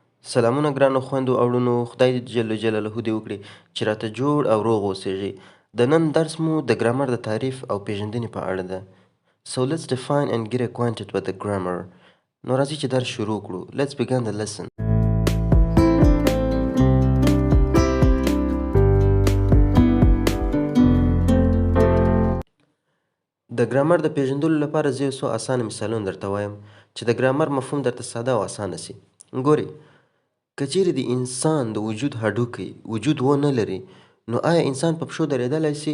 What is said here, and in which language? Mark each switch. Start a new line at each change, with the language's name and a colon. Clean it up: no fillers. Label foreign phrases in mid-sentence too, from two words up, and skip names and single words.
Pashto: سلامونه ګرانو خویندو او وروڼو، خدای دې جل جلاله دې وکړي چې راته جوړ او روغ اوسېږئ. د نن درس مو د ګرامر د تعریف او پیژندنې په اړه ده.
English: So let's define and get acquainted with the grammar.
Pashto: نو راځئ چې درس شروع کړو.
English: Let's begin the lesson.
Pashto: د ګرامر د پیژندلو لپاره زه یو څو اسانه مثالونه درته وایم چې د ګرامر مفهوم درته ساده او اسانه سي. ګورئ، که چیرې د انسان د وجود هډوکی وجود ونه لري، نو آیا انسان په پښو درېدلی سي؟